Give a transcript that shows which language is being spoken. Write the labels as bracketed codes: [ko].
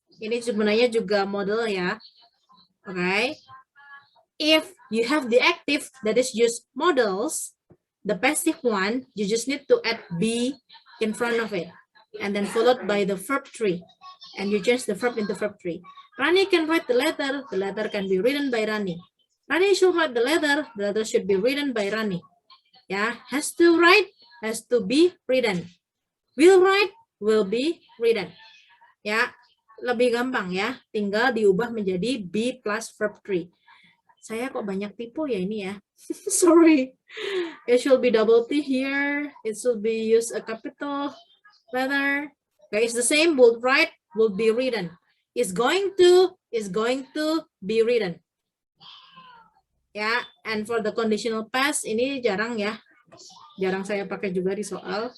[id] Ini sebenarnya juga model ya. [en] Okay. If you have the active that is used models, the passive one, you just need to add be in front of it. And then followed by the verb tree. And you change the verb into verb tree. Rani can write the letter can be written by Rani. Rani should write the letter should be written by Rani. Yeah, has to write, has to be written. Will write, will be written. [id] Ya, lebih gampang ya, tinggal diubah menjadi be plus verb tree. Saya kok banyak tipu ya ini ya. [en] Sorry. It should be double T here. It should be use a capital letter. Okay, it's the same. Would write, will be written. Is going to be written. [id] Ya, [en] and for the conditional past [id] ini jarang ya. Jarang saya pakai juga di soal.